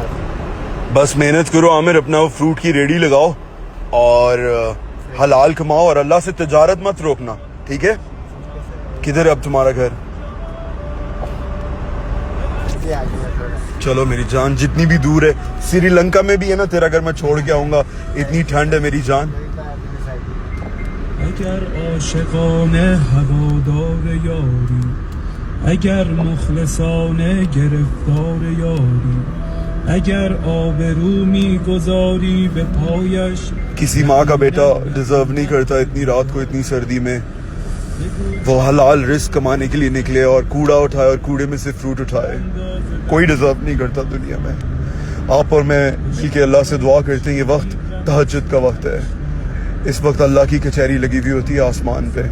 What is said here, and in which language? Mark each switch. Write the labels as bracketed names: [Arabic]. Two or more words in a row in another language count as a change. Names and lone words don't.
[Urdu] بس محنت کرو عامر، اپنا وہ فروٹ کی ریڑھی لگاؤ اور حلال کماؤ اور اللہ سے تجارت مت روکنا، ٹھیک ہے? کدھر ہے اب تمہارا گھر? چلو میری جان، جتنی بھی دور ہے، سری لنکا میں بھی ہے نا تیرا گھر، میں چھوڑ کے آؤں گا، اتنی ٹھنڈ ہے میری جان. [Persian] اگر عاشقانه هوادار یاری اگر مخلصانه گرفتار یاری اگر آبرو میگذاری به پایش [Urdu] کسی ماں کا بیٹا ڈیزرو نہیں کرتا اتنی رات کو، اتنی سردی میں وہ حلال رسک کمانے کے لیے نکلے اور کوڑا اٹھائے اور کوڑے میں سے فروٹ اٹھائے. کوئی ڈیزرو نہیں کرتا دنیا میں۔ آپ اور میں کہ اللہ سے دعا کرتے ہیں، یہ وقت تہجد کا وقت ہے، اس وقت اللہ کی کچہری لگی ہوئی ہوتی ہے آسمان پہ.